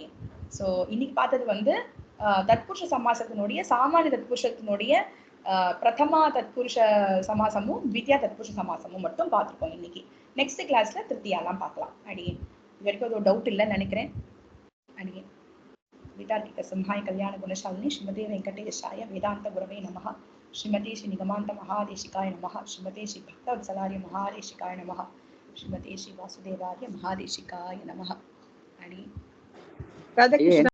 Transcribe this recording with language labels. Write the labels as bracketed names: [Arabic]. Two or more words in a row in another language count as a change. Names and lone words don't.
[Tamil] ஸோ இன்னைக்கு பார்த்தது வந்து தத்புருஷ சமாசத்தினுடைய சாமானிய தத்புருஷத்தினுடைய பிரதமா தத்புருஷ சமாசமும் த்வித்தியா தத்புருஷ சமாசமும் மட்டும் பார்த்துருக்கோம் இன்னைக்கு. [English] next classல [Tamil] திருத்தியாலாம் பார்க்கலாம் அடியே. இது வரைக்கும் அது ஒரு டவுட் இல்லைன்னு நினைக்கிறேன் அடியே. [Sanskrit] वितार्किक संहाय कल्याण गुणशालिनी श्रीमते वेंकटेशाय वेदांत गुरवे नमः. श्रीमते श्री निगमांत महादेशिकाय नमः. श्रीमते श्री भक्तवत्सलार्य महादेशिकाय नमः. श्रीमते श्री वासुदेवार्य महादेशिकाय नमः. राधे कृष्ण।